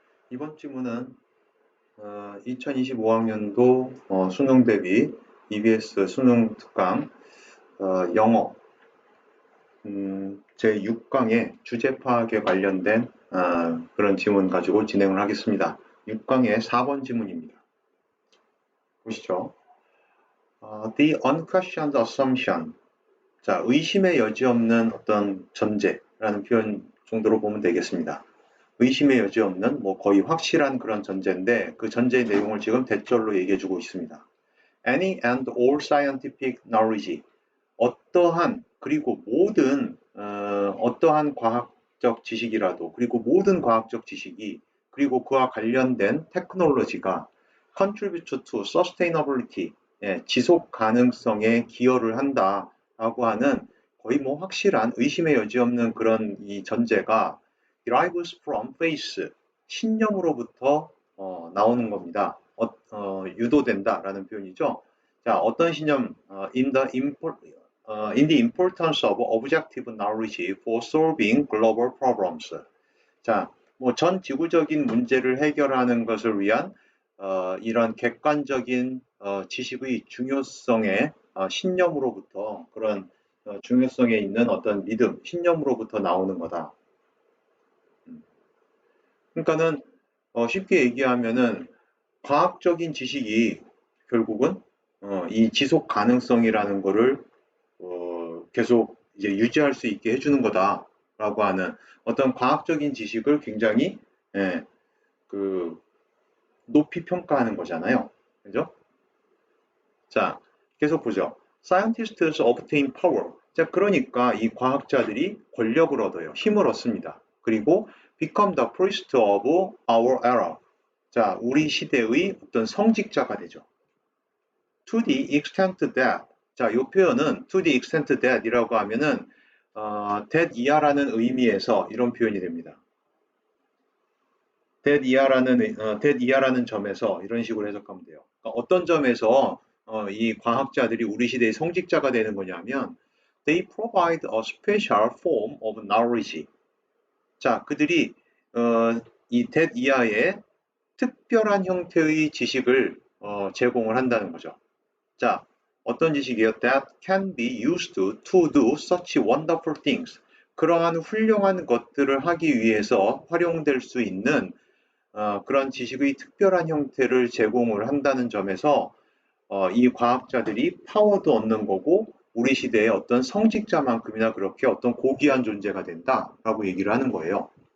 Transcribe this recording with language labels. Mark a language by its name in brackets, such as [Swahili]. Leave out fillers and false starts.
[Korean] 이번 질문은 2025학년도 수능 대비 EBS 수능 특강 영어 제6강의 주제 파악에 관련된 그런 질문 가지고 진행을 하겠습니다. 6강의 4번 질문입니다. 보시죠. [English] The unquestioned assumption. [Korean] 자, 의심의 여지 없는 어떤 전제라는 표현 정도로 보면 되겠습니다. 의심의 여지 없는 뭐 거의 확실한 그런 전제인데 그 전제의 내용을 지금 대절로 얘기해 주고 있습니다. [English] Any and all scientific knowledge. [Korean] 어떠한 그리고 모든 어떠한 과학적 지식이라도 그리고 모든 과학적 지식이 그리고 그와 관련된 테크놀로지가 [English] contribute to sustainability. [Korean] 지속 가능성에 기여를 한다라고 하는 거의 뭐 확실한 의심의 여지 없는 그런 이 전제가 [English] derives from faith, [Korean] 신념으로부터 나오는 겁니다. 유도된다라는 표현이죠. 자, 어떤 신념? [English] In the importance of objective knowledge for solving global problems. [Korean] 자, 뭐 전 지구적인 문제를 해결하는 것을 위한 이런 객관적인 지식의 중요성에 신념으로부터 그런 중요성에 있는 어떤 믿음, 신념으로부터 나오는 거다. 그러니까는 쉽게 얘기하면은 과학적인 지식이 결국은 이 지속 가능성이라는 거를 계속 이제 유지할 수 있게 해주는 거다라고 하는 어떤 과학적인 지식을 굉장히 예, 그 높이 평가하는 거잖아요. 그죠? 자, 계속 보죠. [English] Scientists obtain power. [Korean] 자, 그러니까 이 과학자들이 권력을 얻어요. 힘을 얻습니다. 그리고 [English] become the priest of our era. [Korean] 자, 우리 시대의 어떤 성직자가 되죠. [English] To the extent that. [Korean] 자, 이 표현은 [English] to the extent that [Korean] 이라고 하면은 that 이하라는 의미에서 이런 표현이 됩니다. that 이하라는 점에서 이런 식으로 해석하면 돼요. 그러니까 어떤 점에서 이 과학자들이 우리 시대의 성직자가 되는 거냐면 [English] they provide a special form of knowledge. [Korean] 자, 그들이 이 that 이하의 특별한 형태의 지식을 제공을 한다는 거죠. 자, 어떤 지식이요? [English] That can be used to do such wonderful things. [Korean] 그러한 훌륭한 것들을 하기 위해서 활용될 수 있는 그런 지식의 특별한 형태를 제공을 한다는 점에서 이 과학자들이 파워도 얻는 거고 우리 시대의 어떤 성직자만큼이나 그렇게 어떤 고귀한 존재가 된다라고 얘기를 하는 거예요.